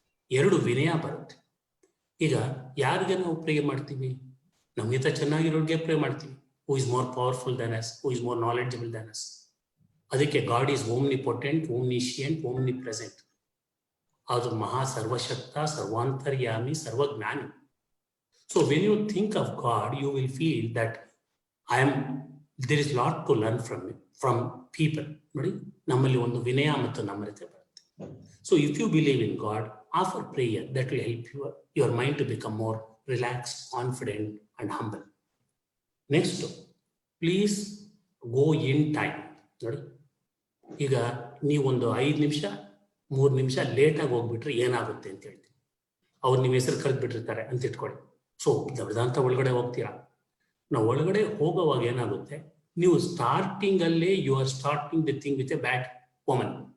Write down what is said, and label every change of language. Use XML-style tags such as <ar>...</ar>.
<kn>2, ವಿನಯ ಬರುತ್ತೆ. ಈಗ ಯಾರಿಗೆ ನಾವು ಪ್ರೇ ಮಾಡ್ತೀವಿ? ನಮಗಿಂತ ಚೆನ್ನಾಗಿರೋರಿಗೆ ಪ್ರೇ ಮಾಡ್ತೀವಿ.</kn> <en>Who is more powerful than us, who is more knowledgeable than us. ಅದಕ್ಕೆ God is omnipotent, omniscient, omnipresent.</en> <kn>ಅದು ಮಹಾ ಸರ್ವಶಕ್ತ, ಸರ್ವಾಂತರ್ಯಾಮಿ, ಸರ್ವಜ್ಞಾನಿ.</kn> <en>So when you think of God, you will feel that there is a lot to learn from people. ನೋಡಿ, ನಮ್ಮಲ್ಲಿ ಒಂದು ವಿನಯ ಮತ್ತು ನಮ್ರತೆ ಬರುತ್ತೆ. So if you believe in God, offer prayer that will help your mind to become more relaxed, confident and humble. Next, please go in time.</en> <kn>ನೋಡಿ, ಈಗ ನೀವೊಂದು 5 ನಿಮಿಷ 3 ನಿಮಿಷ ಲೇಟಾಗಿ ಹೋಗ್ಬಿಟ್ರೆ ಏನಾಗುತ್ತೆ ಅಂತ ಹೇಳ್ತೀನಿ. ಅವ್ರು ನಿಮ್ಮ ಹೆಸರು ಕರೆದು ಬಿಟ್ಟಿರ್ತಾರೆ ಅಂತ ಇಟ್ಕೊಳ್ಳಿ. ಸೊ ದೊಡ್ಡದಂತ ಒಳಗಡೆ ಹೋಗ್ತೀರಾ. ನಾವು ಒಳಗಡೆ ಹೋಗೋವಾಗ ಏನಾಗುತ್ತೆ, ನೀವು ಸ್ಟಾರ್ಟಿಂಗ್ ಅಲ್ಲೇ</kn> <en>You are starting the thing with a bad omen.</en>